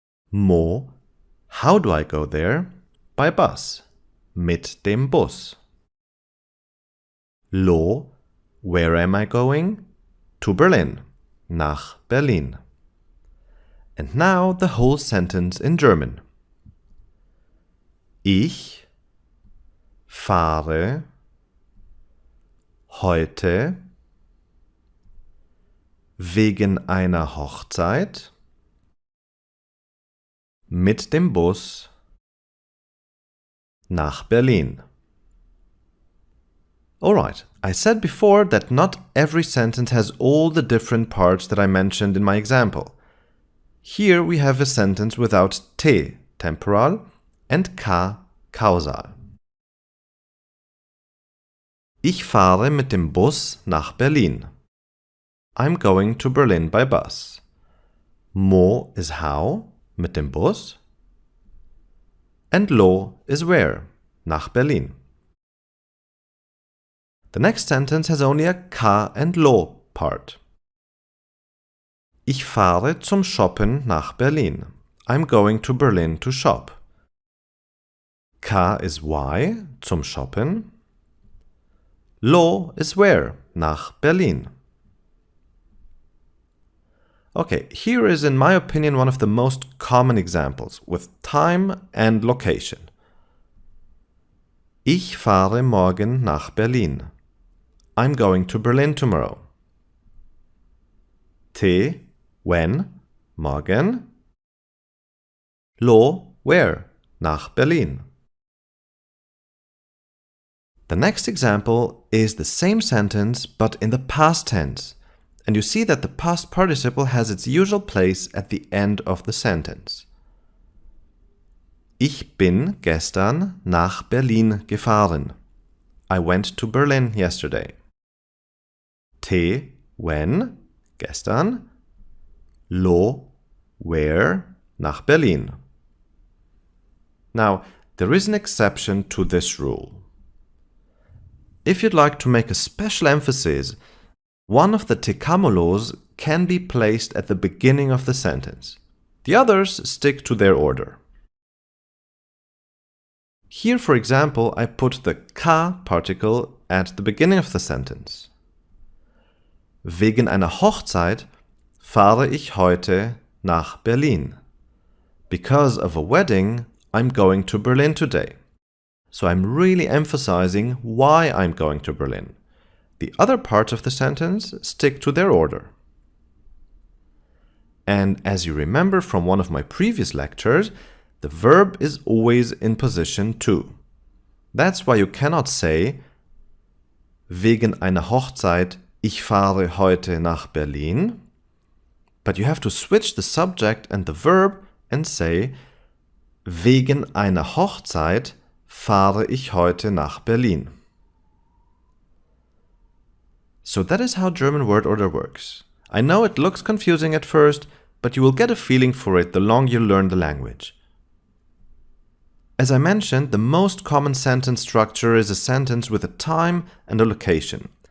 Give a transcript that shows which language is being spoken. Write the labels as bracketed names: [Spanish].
[English] Mo, how do I go there? By bus. [German] Mit dem Bus. [English] Lo, where am I going? To Berlin. [German] Nach Berlin. [English] And now the whole sentence in German. [German] Ich fahre heute wegen einer Hochzeit mit dem Bus nach Berlin. [English] Alright, I said before that not every sentence has all the different parts that I mentioned in my example. Here we have a sentence without te, temporal, and ka, causal. [German] Ich fahre mit dem Bus nach Berlin. [English] I'm going to Berlin by bus. Mo is how, [German] mit dem Bus. [English] And lo is where, [German] nach Berlin. [English] The next sentence has only a ka and lo part. [German] Ich fahre zum Shoppen nach Berlin. [English] I'm going to Berlin to shop. Ka is why, [German] zum Shoppen. [English] Lo is where, [German] nach Berlin. [English] Okay, here is in my opinion one of the most common examples with time and location. [German] Ich fahre morgen nach Berlin. [English] I'm going to Berlin tomorrow. T, when, morgen. Lo, where, [German] nach Berlin. [English] The next example is the same sentence but in the past tense, and you see that the past participle has its usual place at the end of the sentence. [German] Ich bin gestern nach Berlin gefahren. [English] I went to Berlin yesterday. T, when, gestern. Lo, where, [German] nach Berlin. [English] Now, there is an exception to this rule. If you'd like to make a special emphasis, one of the tekamolos can be placed at the beginning of the sentence. The others stick to their order. Here, for example, I put the ka particle at the beginning of the sentence. [German] Wegen einer Hochzeit fahre ich heute nach Berlin. [English] Because of a wedding, I'm going to Berlin today. So I'm really emphasizing why I'm going to Berlin. The other parts of the sentence stick to their order. And as you remember from one of my previous lectures, the verb is always in position 2. That's why you cannot say [German] wegen einer Hochzeit ich fahre heute nach Berlin, [English] but you have to switch the subject and the verb and say [German] wegen einer Hochzeit fahre ich heute nach Berlin. [English] So that is how German word order works. I know it looks confusing at first, but you will get a feeling for it the longer you learn the language. As I mentioned, the most common sentence structure is a sentence with a time and a location.